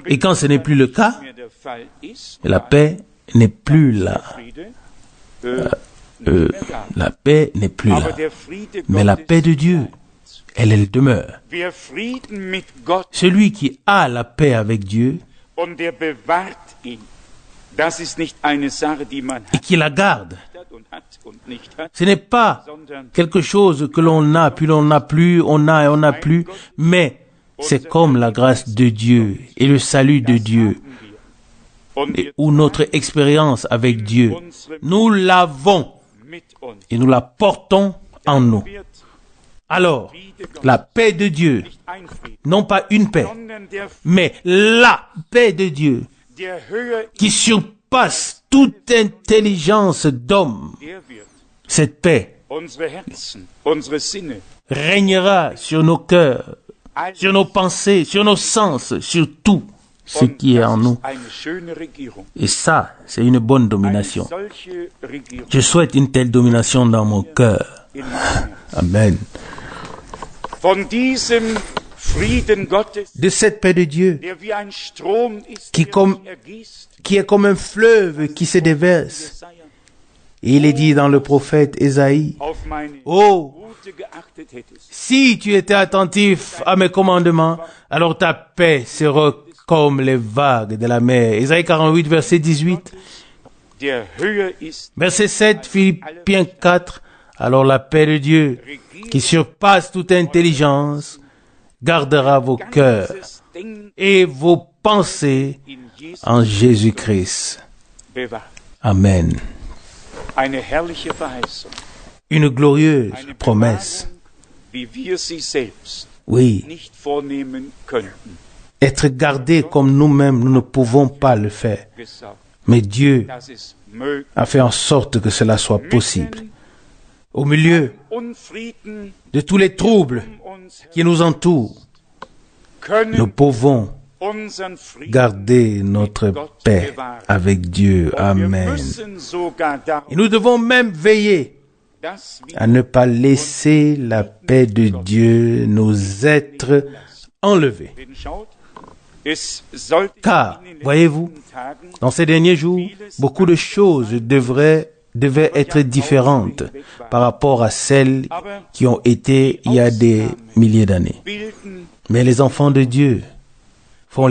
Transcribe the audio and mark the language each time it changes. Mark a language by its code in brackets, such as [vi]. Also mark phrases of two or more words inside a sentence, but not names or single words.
[fr] Et quand ce n'est plus le cas, [de] mehr der Fall ist, [fr] la paix n'est plus là. [de] Friede, nicht Euh, mehr da. [fr] la paix n'est plus [de] Aber [fr] là. [de] der Friede [fr] Mais la [de] Gottes, [fr] paix de Dieu, elle demeure. [de] wer Frieden mit Gott [fr] Celui qui a la paix avec Dieu [de] und der bewahrt ihn, das ist nicht eine Sache, die man [fr] et qui la garde, [de] hat und nicht hat, [fr] ce n'est pas [de] sondern [fr] quelque chose que l'on a, puis l'on n'a plus, on a et on n'a plus, mais c'est comme la grâce de Dieu et le salut de Dieu, [de] und [fr] et, ou notre expérience avec Dieu. Nous l'avons [de] mit uns [fr] et nous la portons en nous. [de] wird [fr] Alors, la paix de Dieu, [de] nicht ein Frieden, [fr] non pas une paix, [de] sondern [fr] mais la paix de Dieu [de] der höher [fr] qui surpasse toute intelligence d'homme. [de] der wird. [fr] Cette paix [de] Unsere Herzen, unsere Sinne, [fr] régnera sur nos cœurs, sur nos pensées, sur nos sens, sur tout ce [de] und [fr] qui est en [de] das [fr] nous. [de] ist eine schöne Regierung. [fr] Et ça, c'est une bonne [de] Eine [fr] domination. [de] solche Regierung [fr] Je souhaite une telle domination dans mon cœur. [de] in meinem Herzen. Amen. Von diesem Frieden Gottes, [fr] De cette paix de Dieu, [de] der wie ein Strom ist, [fr] Qui [de] der [fr] comme- [de] sich ergießt, [fr] qui est comme un fleuve qui se déverse. [de] Jesaja, [fr] Et il est dit dans le prophète Ésaïe, [de] auf meine oh, Gute geachtet hättest. [fr] si tu étais attentif à mes commandements, alors ta paix sera comme les vagues de la mer. Ésaïe 48, verset 18. [de] Der höher ist, [fr] Verset 7, Philippiens 4. Alors la paix de Dieu, qui surpasse toute intelligence, gardera vos cœurs [de] ganzes Denken [fr] et vos pensées [de] in Jesus [fr] en Jésus-Christ. [de] bewahrt. Amen. Eine herrliche Verheißung, [fr] Une glorieuse [de] eine [fr] promesse. [de] Bewahrung, wie wir sie selbst [fr] Oui, [de] nicht vornehmen könnten. [fr] être gardé comme nous-mêmes, nous ne pouvons pas le faire. [de] Gesagt, [fr] Mais Dieu [de] dass es möglich [fr] a fait en sorte que cela soit possible. Au milieu [de] Unfrieden [fr] de tous les troubles [de] um uns [fr] qui nous entourent, nous [de] können [fr] pouvons [de] unseren Frieden [fr] garder notre paix avec Dieu. [de] und wir Amen. müssen sogar [fr] Et [de] darum, [fr] nous devons même veiller [de] dass wir [fr] à ne pas laisser la paix de Dieu nous être enlevée. [de] Denn schaut, es sollte [fr] Car, [de] in den [fr] voyez-vous, [de] letzten Tagen [fr] dans ces derniers jours, beaucoup de choses devaient être différentes par rapport à celles qui ont été il y a des milliers d'années. [de] bilden, [fr] Mais les enfants de Dieu font